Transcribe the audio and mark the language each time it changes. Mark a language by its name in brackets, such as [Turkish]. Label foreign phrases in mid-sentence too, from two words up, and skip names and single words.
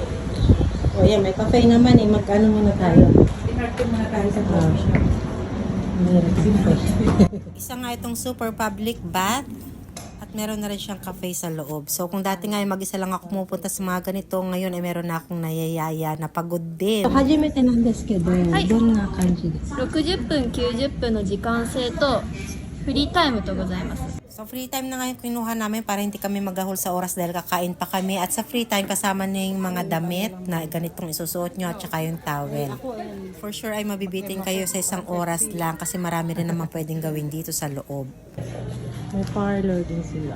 [Filipino] O yan, may cafe naman eh. Mag-ano muna tayo? Pinarto muna tayo sa coffee. Isa nga itong super public bath at meron na rin siyang cafe sa loob. So kung dati nga ay mag-isa lang ako pumupunta sa mga ganito, ngayon ay meron na akong nayayaya na pagod din. So, [Japanese] 初めて なん です けど、どんな 感じ です? 60分90分の時間制とフリータイムとございます。 [Filipino] So free time na ngayon kinuha namin para hindi kami magahol sa oras dahil kakain pa kami. At sa free time kasama na yung mga damit na ganitong isusuot nyo at saka yung towel. For sure ay mabibitin kayo sa isang oras lang kasi marami rin naman pwedeng gawin dito sa loob. May parlor din sila.